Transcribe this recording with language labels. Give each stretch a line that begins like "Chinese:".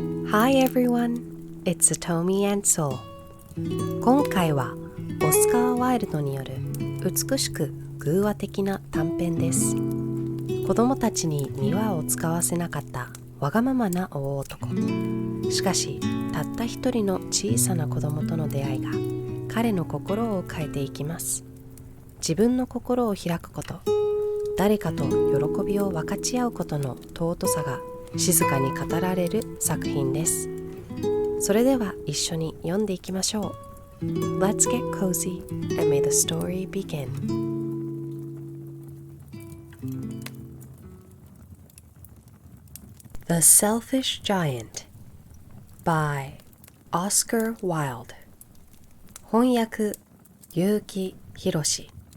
English: Hi everyone, it's Satomi and Soul.
Japanese: 今回はオスカー・ワイルドによる美しく偶話的な短編です。子供たちに庭を使わせなかったわがままな大男。しかし、たった一人の小さな子供との出会いが彼の心を変えていきます。自分の心を開くこと、誰かと喜びを分かち合うことの尊さが静かに語られる作品です。それでは一緒に読んでいきましょう。
English: Let's get cozy and may the story begin. The Selfish Giant by Oscar Wilde.
Japanese: 翻訳、結城宏。